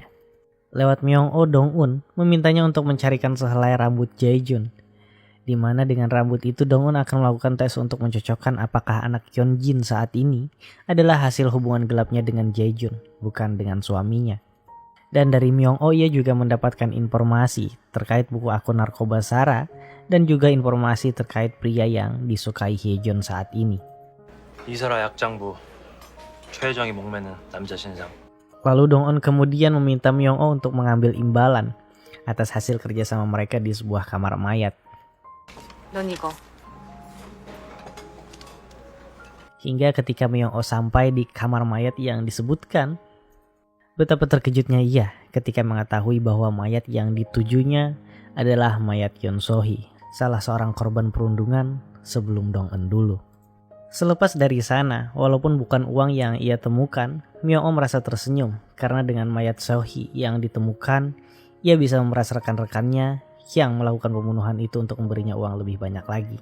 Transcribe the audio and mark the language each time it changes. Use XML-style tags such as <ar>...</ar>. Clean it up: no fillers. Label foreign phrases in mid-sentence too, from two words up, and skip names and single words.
<id>Lewat Myung-oh, Dong-un memintanya untuk mencarikan sehelai rambut Jae-jun, di mana dengan rambut itu Dong-un akan melakukan tes untuk mencocokkan apakah anak Yeonjin saat ini adalah hasil hubungan gelapnya dengan Jae-jun, bukan dengan suaminya. Dan dari Myung-oh ia juga mendapatkan informasi terkait buku akun narkoba Sara dan juga informasi terkait pria yang disukai Hye-jun saat ini.</id> <ko>이사라 약장부 최 회장이 목매는 남자 신상.</ko> <id>Lalu Dong-un kemudian meminta Myung-oh untuk mengambil imbalan atas hasil kerjasama mereka di sebuah kamar mayat.</id> <ko>넌 이거.</ko> <id>Hingga ketika Myung-oh sampai di kamar mayat yang disebutkan, betapa terkejutnya ia ketika mengetahui bahwa mayat yang ditujunya adalah mayat Yoon So-hee, salah seorang korban perundungan sebelum Dong-eun dulu. Selepas dari sana, walaupun bukan uang yang ia temukan, Myung-oh merasa tersenyum karena dengan mayat So-hee yang ditemukan, ia bisa memeras rekan-rekannya yang melakukan pembunuhan itu untuk memberinya uang lebih banyak lagi.</id>